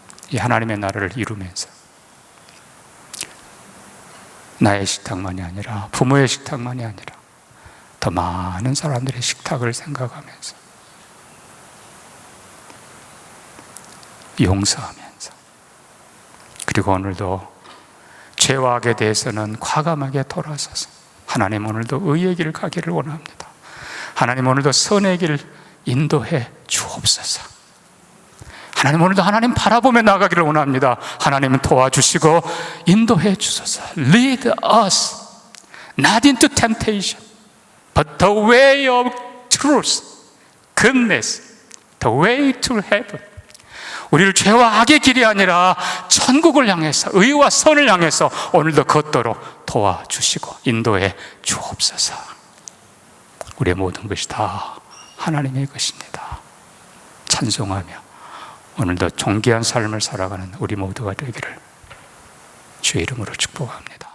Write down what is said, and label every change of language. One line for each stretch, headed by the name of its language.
Korean: 이 하나님의 나라를 이루면서 나의 식탁만이 아니라, 부모의 식탁만이 아니라 더 많은 사람들의 식탁을 생각하면서 용서하면서, 그리고 오늘도 죄와 악에 대해서는 과감하게 돌아서서 하나님 오늘도 의의 길 가기를 원합니다. 하나님 오늘도 선의 길 인도해 주옵소서. 하나님 오늘도 하나님 바라보며 나가기를 원합니다. 하나님은 도와주시고 인도해 주소서.
English: Lead us not into temptation but the way of truth, goodness, the way to heaven.
Korean: 우리를 죄와 악의 길이 아니라 천국을 향해서, 의와 선을 향해서 오늘도 걷도록 도와주시고 인도해 주옵소서. 우리의 모든 것이 다 하나님의 것입니다. 찬송하며 오늘도 존귀한 삶을 살아가는 우리 모두가 되기를 주의 이름으로 축복합니다.